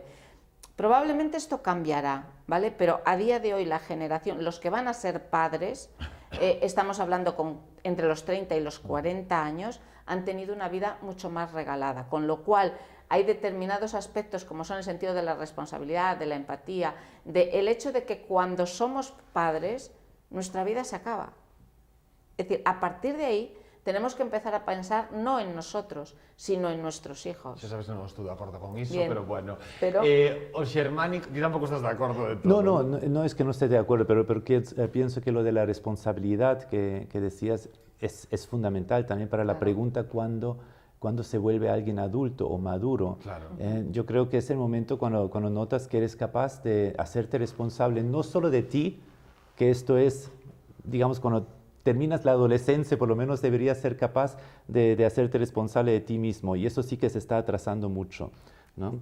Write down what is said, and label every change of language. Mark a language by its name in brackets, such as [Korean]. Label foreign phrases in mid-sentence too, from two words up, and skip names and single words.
[Spanish] Probablemente esto cambiará, ¿vale? Pero a día de hoy la generación, los que van a ser padres, estamos hablando entre los 30 y los 40 años, han tenido una vida mucho más regalada, con lo cual hay determinados aspectos como son el sentido de la responsabilidad, de la empatía, del hecho de que cuando somos padres nuestra vida se acaba. Es decir, a partir de ahí tenemos que empezar a pensar no en nosotros, sino en nuestros hijos. [Galician] Xa sabes que non estou de acordo con iso, [Spanish] Bien. [Galician] pero bueno. Pero- O xermánico, ti tampouco estás de acordo de todo. [Spanish] No es que no esté de acuerdo, pero pienso que lo de la responsabilidad que decías es fundamental también para la pregunta cuando se vuelve alguien adulto o maduro. Claro. Yo creo que es el momento cuando notas que eres capaz de hacerte responsable no solo de ti, que esto es, digamos, cuando terminas la adolescencia, por lo menos deberías ser capaz de hacerte responsable de ti mismo, y eso sí que se está atrasando mucho, ¿no?